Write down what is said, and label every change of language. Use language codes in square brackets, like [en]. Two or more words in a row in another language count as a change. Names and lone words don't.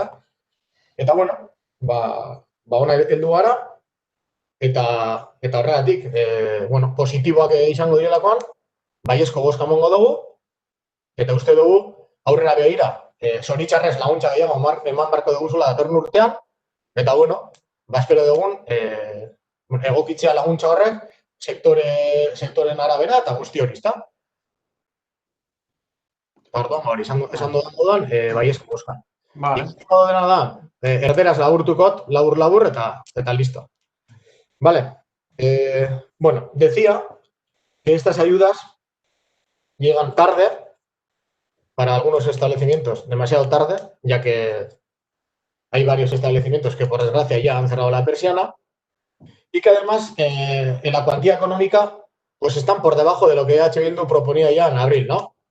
[eu] Eta, ona heldu gara, eta horregatik, positiboak izango direlakoan, baiezko bozka emango dugu, eta uste dugu aurrera begira, zoritxarrez laguntza gehiago eman barko duguzula datorren urtean, eta bueno, espero dugun egokitzea laguntza horrek sektoren arabera eta guzti hori, ezta? Orduan, hori, esan dudan moduan, baiezko bozka. Vale. Ikusteko dena da, erderaz laburtukot, labur, eta listo. Vale. [es] Bueno, decía que estas ayudas llegan tarde para algunos establecimientos, demasiado tarde, ya que hay varios establecimientos que, por desgracia, ya han cerrado la persiana y que, además, en la cuantía económica, pues están por debajo de lo que EH Bildu proponía ya en abril, ¿no?